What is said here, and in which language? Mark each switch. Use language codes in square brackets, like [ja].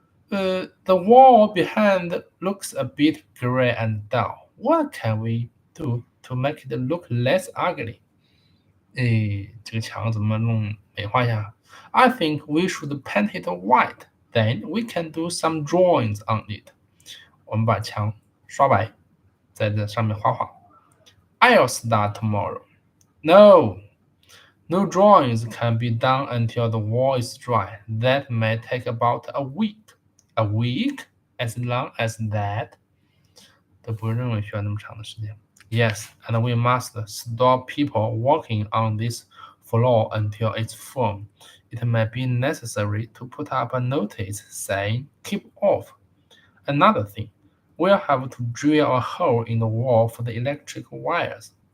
[en] The wall behind looks a bit gray and dull. What can we do to make it look less ugly? [zh] 这个墙怎么弄美化一下 [en] I think we should paint it white. Then we can do some drawings on it. [zh] 我们把墙刷白，在这上面画画。 [en] I'll start tomorrow. No drawings can be done until the wall is dry. That may take about a week. A week? As long as that? [zh] 都不认为需要那么长的时间。 [en] Yes, and we must stop people walking on this floor until it's full. It may be necessary to put up a notice saying, keep off. Another thing, we'll have to drill a hole in the wall for the electric wires.